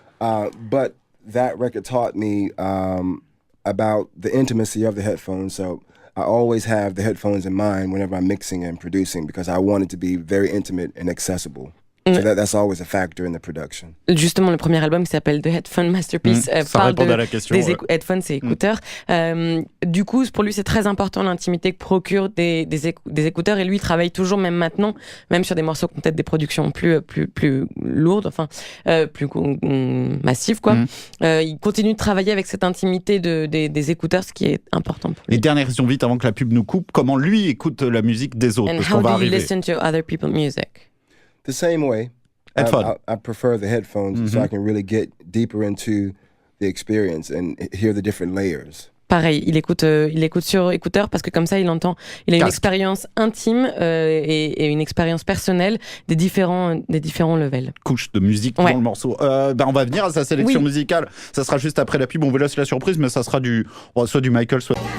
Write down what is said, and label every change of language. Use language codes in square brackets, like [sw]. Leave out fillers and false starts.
[en] But that record taught me about the intimacy of the headphones. So I always have the headphones in mind whenever I'm mixing and producing because I want it to be very intimate and accessible. So that's always a factor in the production. [fr] Justement, le premier album qui s'appelle The Headphone Masterpiece parle des headphones et écouteurs. Du coup, pour lui, c'est très important l'intimité que procurent des écouteurs. Et lui, il travaille toujours, même maintenant, même sur des morceaux qui ont peut-être des productions plus lourdes, enfin, plus massives, quoi. Il continue de travailler avec cette intimité des écouteurs, ce qui est important pour lui. Et dernière question vite, avant que la pub nous coupe, comment lui écoute la musique des autres? [en] And how do you listen to other people's music? The same way. I prefer the headphones so I can really get deeper into the experience and hear the different layers. [fr] Pareil, il écoute sur écouteur parce que comme ça, il a une expérience intime et une expérience personnelle des différents levels. Couche de musique dans le morceau. On va venir à sa sélection musicale. Ça sera juste après la pub. On vous laisse la surprise, mais ça sera soit du Michael, soit...